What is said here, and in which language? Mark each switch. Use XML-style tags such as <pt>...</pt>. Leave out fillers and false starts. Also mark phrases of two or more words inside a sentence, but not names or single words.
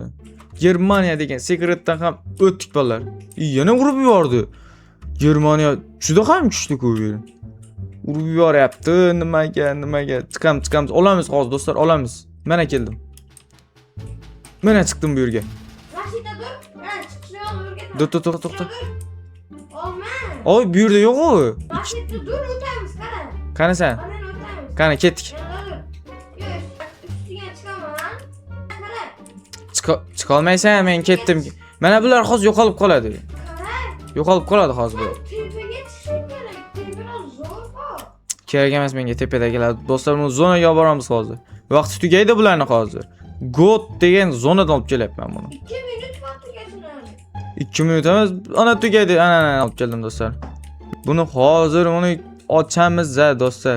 <uz>Germaniya degan secretdan ham o'tdik bolalar. Yana urib yubordi. Germaniya juda ham kuchli-ku. Urib yuboryapti. Nimaga? Chiqamiz. Olamiz hozir do'stlar, olamiz. Mana keldim. Mana chiqdim bu yerga.</uz> <tr>Rashida dur. Ben çıkışını alırken.</tr> <uz>To'xta.</uz> <tr>Olmaz.</tr> <uz>Oy, bu yerda yo'q u. Rashida dur o'tamiz qara. Qani sen? Qara o'tamiz. Qani ketdik.</uz> <tr>Üstüne çıkamam.</tr> <uz>Chiqa olmaysan, men ketdim. Mana bular hozir yo'qolib qoladi. Qara. Yo'qolib qoladi hozir bu.</uz> <tr>Tepeye çıkışım gerek. Biraz zor bu.</tr> <uz>Kerak emas menga tepadagilar. Do'stlar, buni zonaga olib boramiz hozir. Vaqti tugaydi bularni hozir. God degan zonadan olib kelyapman buni. 2 minut vaqti geçsin. 2 minut emas, ana tugaydi. Ana olib keldim do'stlar. Buni hozir uni ochamiz do'stlar.</uz>